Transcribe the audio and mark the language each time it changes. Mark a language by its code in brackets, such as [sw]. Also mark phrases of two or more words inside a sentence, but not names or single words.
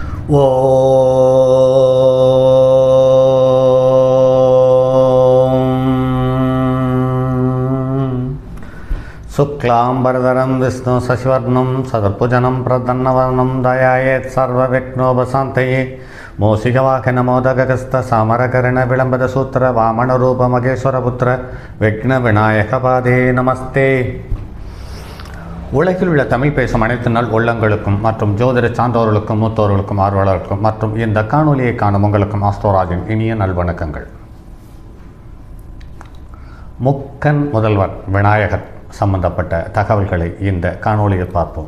[sa] शुक्लांबरधरं विष्णु शशिवर्णं सदर्भुजनं प्रसन्नवदनं ध्यायेत् सर्वविघ्नोपशान्तये मूषिकवाहनमोदकहस्तसामरकर्णविलम्बितसूत्र वामनरूपमगेश्वरपुत्र विघ्नविनायकपादे नमस्ते. [ta] உலகில் உள்ள தமிழ் பேசும் அனைத்து நாள் உள்ளங்களுக்கும் மற்றும் ஜோதிட சான்றோர்களுக்கும் மூத்தோர்களுக்கும் ஆர்வலர்களுக்கும் மற்றும் இந்த காணொலியை காணும் உங்களுக்கும் ஆஸ்ட்ரோராஜின் இனிய நல்வணக்கங்கள். முக்கன் முதல்வர் விநாயகர் சம்பந்தப்பட்ட தகவல்களை இந்த காணொலியில் பார்ப்போம்.